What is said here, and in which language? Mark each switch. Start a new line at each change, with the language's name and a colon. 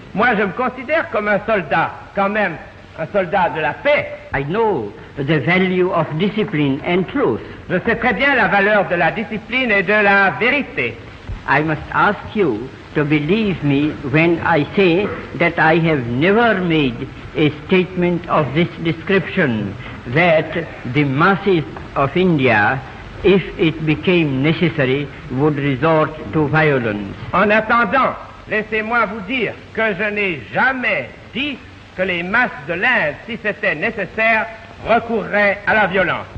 French: Moi, je me considère comme un soldat, quand même, un soldat de la paix.
English: I know the value of discipline and truth.
French: Je sais très bien la valeur de la discipline et de la vérité.
English: I must ask you to believe me when I say that I have never made a statement of this description, that the masses of India, if it became necessary, would resort to violence.
French: En attendant, laissez-moi vous dire que je n'ai jamais dit que les masses de l'Inde, si c'était nécessaire, recourraient à la violence.